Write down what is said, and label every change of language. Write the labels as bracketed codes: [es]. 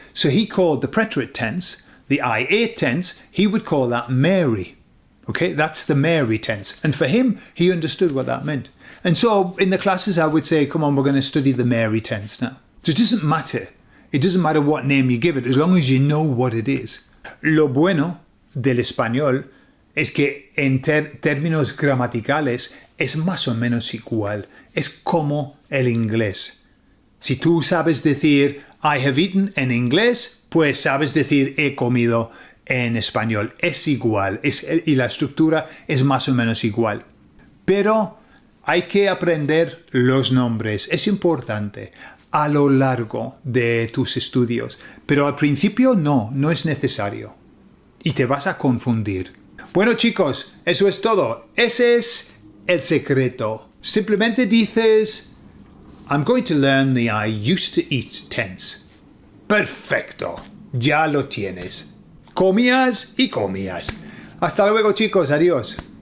[en] So he called the preterite tense, the I ate tense, he would call that Mary. Okay, that's the Mary tense. And for him, he understood what that meant. And so in the classes, I would say, come on, we're going to study the Mary tense now. So it doesn't matter. It doesn't matter what name you give it, as long as you know what it is. [es] Lo bueno del español es que en términos gramaticales es más o menos igual. Es como el inglés. Si tú sabes decir [en] I have eaten [es] en inglés, pues sabes decir he comido en español. Es igual, y la estructura es más o menos igual. Pero hay que aprender los nombres. Es importante a lo largo de tus estudios. Pero al principio no es necesario. Y te vas a confundir. Bueno chicos, eso es todo. Ese es el secreto. Simplemente dices, [en] I'm going to learn the I used to eat tense. [es] Perfecto. Ya lo tienes. Comías y comías. Hasta luego chicos. Adiós.